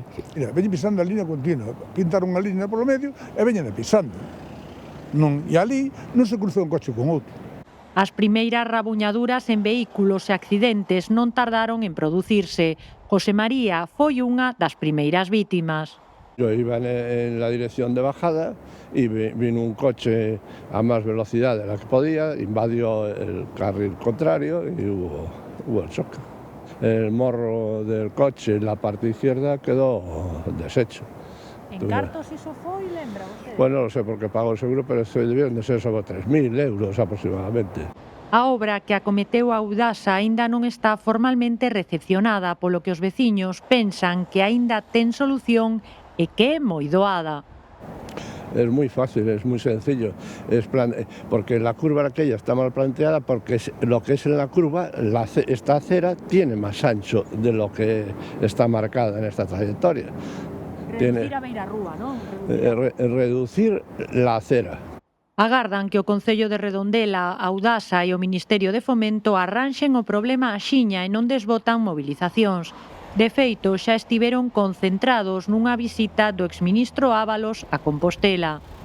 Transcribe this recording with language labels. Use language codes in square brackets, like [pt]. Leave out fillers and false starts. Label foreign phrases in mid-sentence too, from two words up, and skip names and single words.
[gl] Mira, veñen pisando a línea continua, pintaron unha línea polo medio e veñen pisando. E ali non se cruzou un coche con outro. As primeiras rabuñaduras en vehículos e accidentes non tardaron en producirse. José María foi unha das primeiras vítimas. [es] Yo iba en la dirección de bajada y vino un coche a más velocidad de la que podía, invadió el carril contrario y hubo el choque. El morro del coche en la parte izquierda quedó deshecho. [gl] En cartos iso foi, lembra usted? [es] Bueno, [gl] non sei porque pagou o seguro, [es] pero debieron de ser sobre 3.000 euros aproximadamente. [gl] A obra que acometeu a Audasa aínda non está formalmente recepcionada, polo que os veciños pensan que aínda ten solución e que é moi doada. [es] Es muy fácil, es muy sencillo, porque la curva aquella está mal planteada porque lo que es en la curva, esta acera tiene más ancho de lo que está marcada en esta trayectoria. [gl] Reducir a beirarrúa, non? [es] Reducir la acera. [gl] Agardan que o Concello de Redondela, Audasa e o Ministerio de Fomento arranxen o problema axiña e non desbotan movilizacións. De feito, xa estiveron concentrados nunha visita do exministro Ábalos a Compostela.